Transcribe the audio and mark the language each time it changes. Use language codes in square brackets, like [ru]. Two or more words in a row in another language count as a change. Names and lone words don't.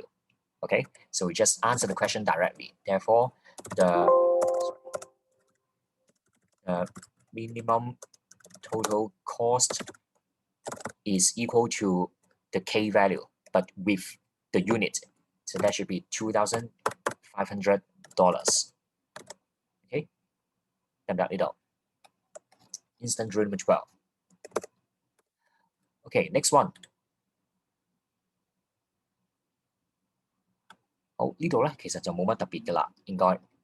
[en] Okay, so we just answer the question directly. Therefore, the minimum total cost is equal to the k value, but with the unit. So that should be $2,500. [yue] Okay, 得唔得呢度？ [en] Instant rule number 12. Okay, next one. [yue] 呢度咧其實就冇乜特別㗎啦，應該。